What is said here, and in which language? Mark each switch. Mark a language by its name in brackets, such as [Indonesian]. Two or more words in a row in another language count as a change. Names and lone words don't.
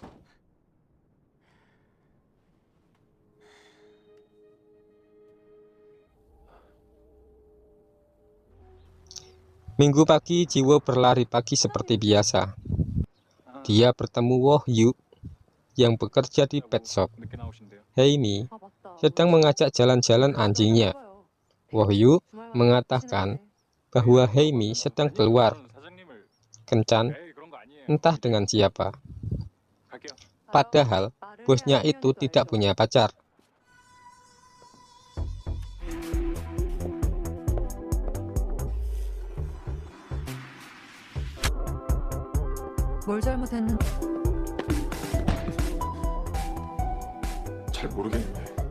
[Indonesian] Minggu pagi, Jiwo berlari pagi seperti biasa. Dia bertemu Wohyu yang bekerja di [English] pet shop. [Indonesian] Haemi [Korean] 아, 맞다. [Indonesian] sedang mengajak jalan-jalan anjingnya. Wohyu mengatakan bahwa Haemi sedang keluar kencan, entah dengan siapa. Padahal bosnya itu tidak punya pacar. [Korean] 뭘 잘못했는데? 잘 모르겠는데.